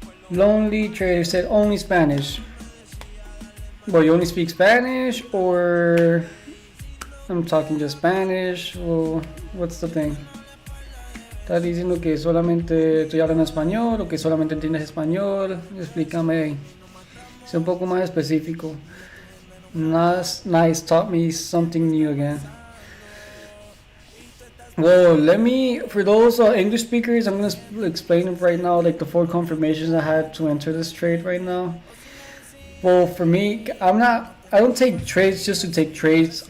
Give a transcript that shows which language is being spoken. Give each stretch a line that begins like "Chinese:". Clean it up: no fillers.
English: Lonely Trader said only Spanish. Well, you only speak Spanish, or I'm talking just Spanish? Well, what's the thing?
Spanish: ¿Estás diciendo que solamente estoy hablando español o que solamente entiendes español? Explícame. Sé un poco más específico.
English: Nice, taught me something new again. Well, for those English speakers, I'm gonna explain it right now, like the 4 confirmations I had to enter this trade right now. Well, for me, I don't take trades just to take trades.